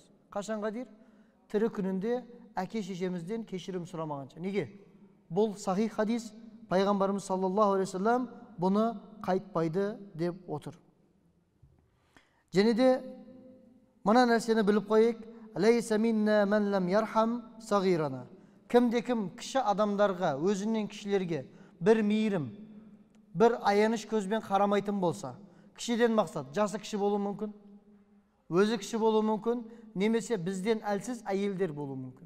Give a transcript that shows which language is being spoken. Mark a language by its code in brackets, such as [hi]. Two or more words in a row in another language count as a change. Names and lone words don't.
[kk] Қашанға дейін? Тірі күнінде әке-шешемізден кешірім сұрамағанша. Неге? Бұл сахих хадис, пайғамбарымыз [ar] صلى الله عليه وسلم [kk] бұны қайтпайды деп отыр. Және де мына нәрсені біліп қойайық. [ar] ليس منا من لم يرحم صغيرنا. [kk] Кімде-кім кіші адамдарға, өзінен кішілерге бір мейірім, бір аяныш көзбен қарамайтын болса, кішіден мақсат, жасы кіші болуы мүмкін, өзі кіші болуы мүмкін, немесе бізден әлсіз әйелдер болуы мүмкін.